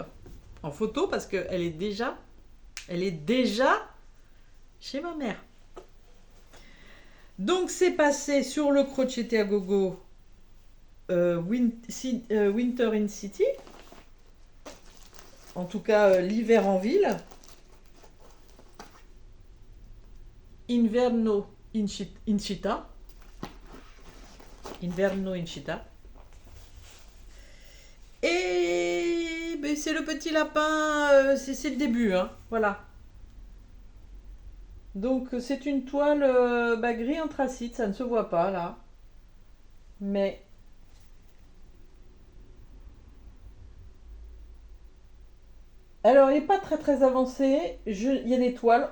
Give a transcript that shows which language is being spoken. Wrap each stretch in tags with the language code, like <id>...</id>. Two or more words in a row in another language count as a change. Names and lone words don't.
<fr>En photo parce qu'elle est déjà chez ma mère. Donc c'est passé sur le crocheté à gogo Winter in City. En tout cas, l'hiver en ville.</fr> <it>Inverno in città. Inverno in città.</it> <fr>Et c'est le petit lapin, c'est le début, hein, voilà. Donc c'est une toile gris anthracite, ça ne se voit pas là. Mais alors il n'est pas très avancé, il y a des toiles.</fr>